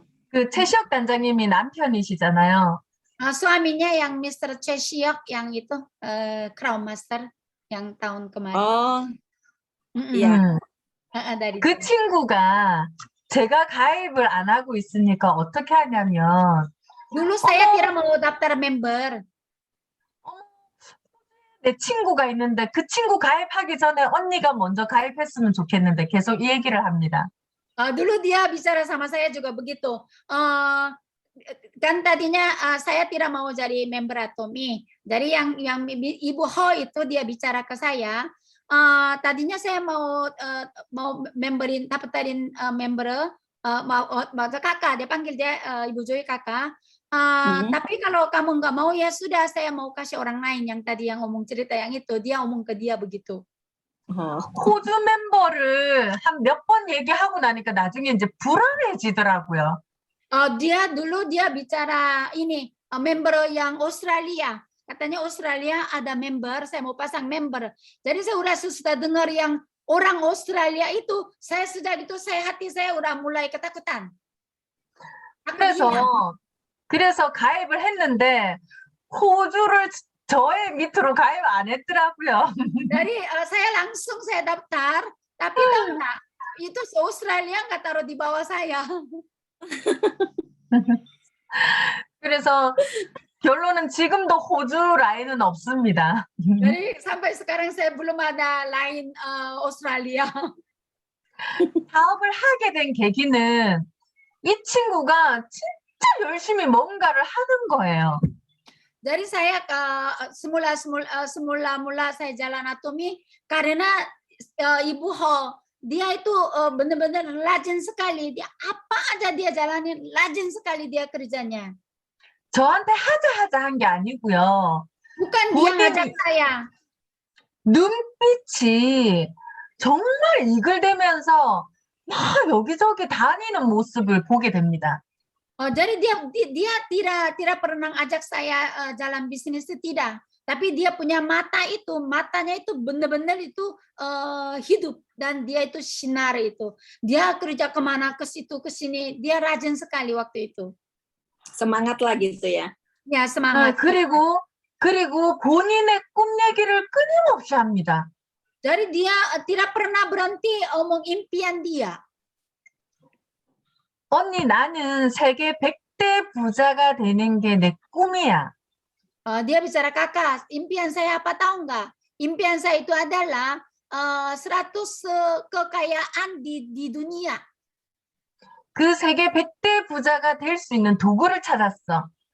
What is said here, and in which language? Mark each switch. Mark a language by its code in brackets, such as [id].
[ko] 그 최시혁 단장님이 남편이시잖아요. [id] Suaminya yang Mr. Chesiok yang itu Crown Master yang tahun kemarin. Iya. Dari [ko] 그 친구가 제가 가입을 안 하고 있으니까 어떻게 하냐면 [id] dulu saya tidak mau daftar member. [ko] 내 친구가 있는데 그 친구 가입하기 전에 언니가 먼저 가입했으면 좋겠는데 계속 이 얘기를 합니다. [id] Dulu dia bicara sama saya juga begitu. kan tadinya saya tidak mau jadi member Atomi. Jadi yang Ibu Ho itu dia bicara ke saya. Tadinya saya mau memberin dapetin member mau ke kakak. Dia panggil dia Ibu Joy kakak. Tapi kalau kamu nggak mau ya sudah, saya mau kasih orang lain yang tadi yang ngomong cerita yang itu. Dia ngomong ke dia begitu. [ko] 호주 멤버를 한 몇 번 얘기하고 나니까 나중에 이제 불안해지더라고요. [id] Dia dulu dia bicara ini member yang Australia. Katanya Australia ada member, saya mau pasang member. Jadi saya sudah dengar yang orang Australia itu, saya sudah itu hati saya udah mulai ketakutan. [ko] 그래서 가입을 했는데 호주를 저의 밑으로 가입 안 했더라고요. [id] Jadi saya langsung daftar, tapi tahu nggak, itu Australia nggak taruh di bawah saya. [ko] 그래서 결론은 지금도 호주 라인은 없습니다. [id] Jadi sampai sekarang saya belum ada lain Australia. [ko] 사업을 하게 된 계기는 이 친구가 진짜 열심히 뭔가를 하는 거예요. [id] Jadi saya semula saya jalan Atomi karena Ibu Ho dia itu benar-benar rajin sekali. Dia apa aja dia jalanin, rajin sekali dia kerjanya. [ko] 저한테 하자 한 게 아니고요. [id] Bukan dia ngajak saya. [ko] 눈빛이 정말 이글대면서 막 여기저기 다니는 모습을 보게 됩니다. [id] Jadi dia tidak pernah ajak saya jalan bisnis itu tidak. Tapi dia punya matanya itu benar-benar itu hidup dan dia itu sinar itu. Dia kerja kemana ke situ ke sini, dia rajin sekali waktu itu. Semangat lagi gitu ya. Ya semangat. [ko] 그리고 본인의 꿈 얘기를 끊임없이 합니다. [id] Jadi dia tidak pernah berhenti omong impian dia. [ko] 언니 나는 세계 100대 부자가 되는 게 내 꿈이야. [id] Dia bicara kakak, impian saya apa tahu nggak? Impian saya itu adalah 100 kekayaan di dunia. [ko] 그 세계 100대 부자가 될 수 있는 도구를 찾았어.